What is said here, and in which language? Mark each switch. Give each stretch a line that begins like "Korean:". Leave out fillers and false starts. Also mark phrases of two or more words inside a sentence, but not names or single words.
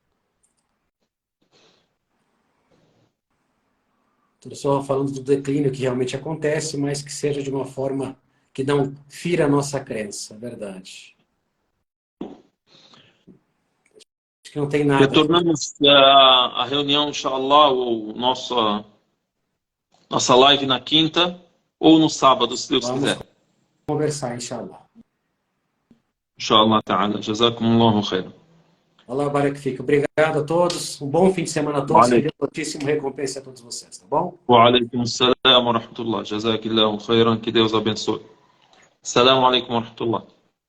Portuguese: Estou só falando do declínio que realmente acontece, mas que seja de uma forma que não fira a nossa crença, é verdade. Acho que não tem nada. Retornamos à reunião, inshallah, ou nossa live na quinta ou no sábado, se Deus quiser. Vamos conversar, inshallah.
Arabic: إن شاء الله تعالى. جزاكم الله خيرا. الله بارك فيك.
Portuguese: Obrigado a todos. Um bom fim de semana a todos. Que Deus muitíssimo recompense a todos vocês, tá bom?
Arabic: وعليكم السلام ورحمة الله. جزاك الله خيرا.
Portuguese: Que Deus abençoe.
Arabic: السلام عليكم ورحمة الله.